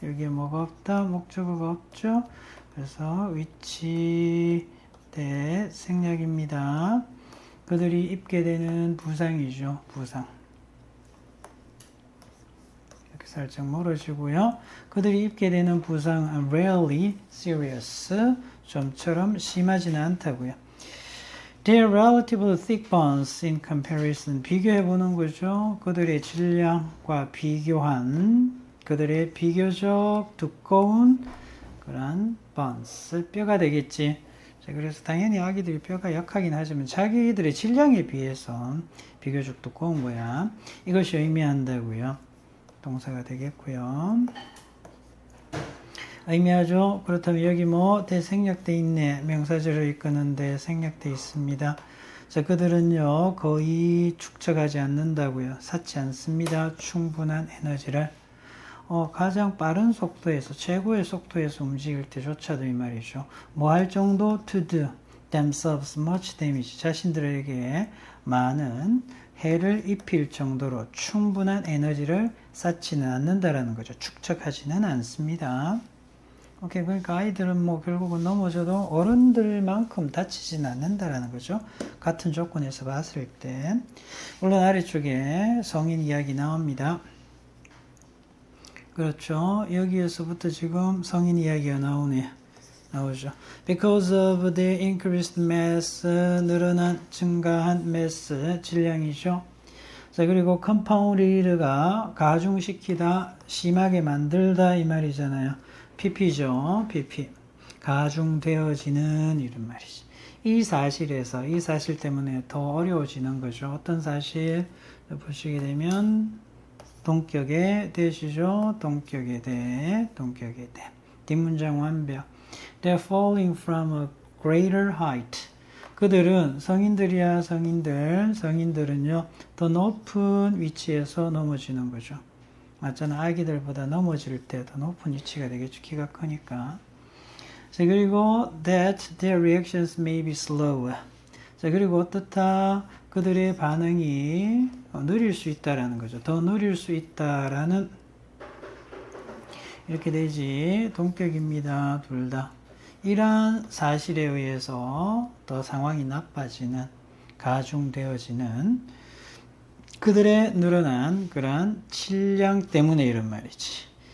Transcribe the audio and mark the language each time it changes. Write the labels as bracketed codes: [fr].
[ko] 여기에 뭐가 없다? 목적어가 없죠. 그래서 위치 대 생략입니다. 그들이 입게 되는 부상이죠. 부상. 이렇게 살짝 멀어지고요. 그들이 입게 되는 부상 rarely serious, 좀처럼 심하지는 않다고요. [en] Their relatively thick bones in comparison, 비교해 보는 거죠. [ko] 그들의 질량과 비교한 그들의 비교적 두꺼운 그런 bones, 뼈가 되겠지. 자, 그래서 당연히 아기들이 뼈가 약하긴 하지만 자기들의 질량에 비해서 비교적 두꺼운 거야. 이것이 의미한다고요. 동사가 되겠고요. 의미하죠. 그렇다면 여기 뭐 대생략돼 있네. 명사절을 이끄는데 생략돼 있습니다. 자, 그들은요 거의 축적하지 않는다고요. 쌓지 않습니다. 충분한 에너지를. 가장 빠른 속도에서 최고의 속도에서 움직일 때조차도 이 말이죠. 뭐 할 정도? [en] To do themselves much damage. [ko] 자신들에게 많은 해를 입힐 정도로 충분한 에너지를 쌓지는 않는다라는 거죠. 축적하지는 않습니다. 오케이, 그러니까 아이들은 뭐 결국은 넘어져도 어른들만큼 다치지는 않는다라는 거죠. 같은 조건에서 봤을 때. 물론 아래쪽에 성인 이야기 나옵니다. 그렇죠. 여기에서부터 지금 성인 이야기가 나오죠. [en] Because of the increased mass, 늘어난, 증가한 mass, 질량이죠. [ko] 자, 그리고 compound가 가중시키다, 심하게 만들다 이 말이잖아요. pp죠. pp. 가중되어지는 이런 말이지. 이 사실 때문에 더 어려워지는 거죠. 어떤 사실? 보시게 되면 동격의 대시죠. 동격의 대. 뒷문장 완벽. [en] They're falling from a greater height. [ko] 그들은 성인들이야. 성인들은요 더 높은 위치에서 넘어지는 거죠. 맞잖아. 아기들보다 넘어질 때 더 높은 위치가 되겠죠. 키가 크니까. [en] 자, 그리고 that their reactions may be slow. [ko] 자, 그리고 어떻다? 그들의 반응이 느릴 수 있다라는 거죠. 더 느릴 수 있다라는 이렇게 되지. 동격입니다. 둘 다. 이러한 사실에 의해서 더 상황이 나빠지는, 가중되어지는 그들의 늘어난 그러한 질량 때문에 이런 말이지.